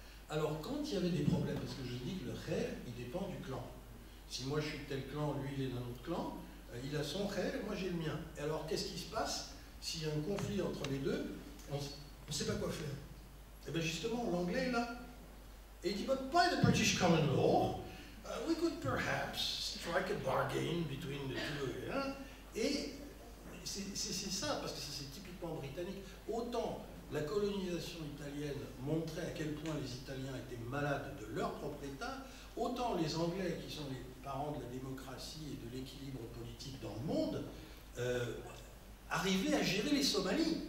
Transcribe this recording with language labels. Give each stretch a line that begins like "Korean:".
French: Alors, quand il y avait des problèmes, parce que je dis que le khayr, il dépend du clan. Si moi je suis de tel clan, lui il est d'un autre clan, il a son khayr, moi j'ai le mien. Et alors, qu'est-ce qui se passe s'il y a un conflit entre les deux? On ne sait pas quoi faire. Et bien justement, l'anglais est là. Et il dit,
English: but by the British common law, we could perhaps strike a bargain between the two.
French: Hein? Et c'est ça, parce que c'est typiquement britannique. Autant la colonisation italienne montrait à quel point les Italiens étaient malades de leur propre État, autant les Anglais, qui sont les parents de la démocratie et de l'équilibre politique dans le monde, arriver à gérer les Somalies.